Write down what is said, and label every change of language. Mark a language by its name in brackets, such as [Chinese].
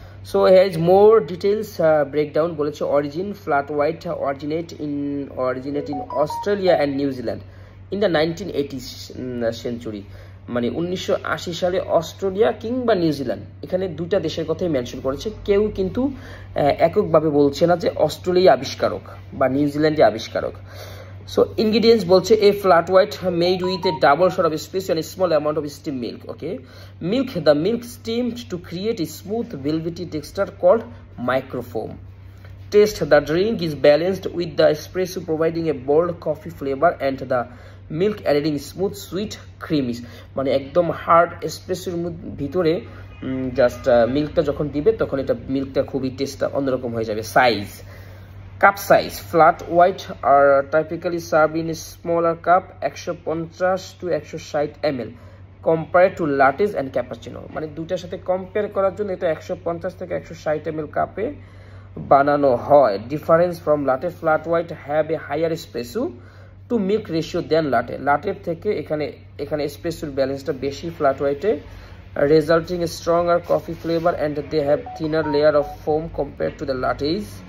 [English] So here is more details breakdown বলেছে। Origin flat white originate in Australia and New Zealand in the 1980s century. [Bangla] মানে 1980 সালে Australia কিংবা New Zealand, এখানে দুইটা দেশের কথাই মেনশন করেছে। কেউ কিন্তু এককভাবে বলছে না যে অস্ট্রেলিয়া আবিষ্কারক বা নিউজিল্যান্ডে আবিষ্কারক। [English] So ingredients বলছে a flat white made with a double shot of espresso and a small amount of steamed milk. Okay, the milk steamed to create a smooth velvety texture called microfoam. Taste: the drink is balanced with the espresso providing a bold coffee flavor and the milk adding smooth sweet creamy. [Bangla] মানে একদম hard এসপ্রেসোর ভিতরে just মিল্কটা যখন দিবে তখন এটা মিল্কটা খুবই টেস্টটা অন্যরকম হয়ে যাবে। [English] Size: cup size, flat white are typically served in a smaller cup 150 to 160 ml compared to lattes and cappuccino। [Bangla] মানে দুইটার সাথে কম্পেয়ার করার জন্য এটা 150 থেকে 160 ml কাপে বানানো হয়। [English] Difference from latte: flat white have a higher espresso to milk ratio than latte. [Bangla] লাটের থেকে এখানে এসপ্রেসোর ব্যালেন্সটা বেশি flat হোয়াইটে, [English] Resulting a stronger coffee flavour and they have thinner layer of foam compare to the lattes.